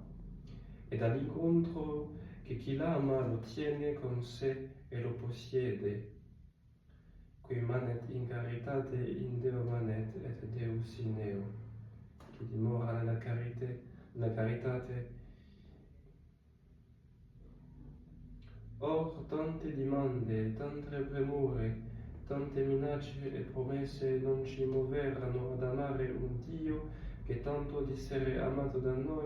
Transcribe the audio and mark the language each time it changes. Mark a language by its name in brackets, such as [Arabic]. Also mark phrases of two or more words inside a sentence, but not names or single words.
[Italian] E dall'incontro che chi l'ama lo tiene con sé e lo possiede, [Latin] qui manet in caritate in Deo manet et Deus in eo, [Italian] che dimora nella caritate. Or or tante dimande, tante premure, tante minacce e promesse non ci muoveranno ad amare un Dio che tanto di essere amato da noi?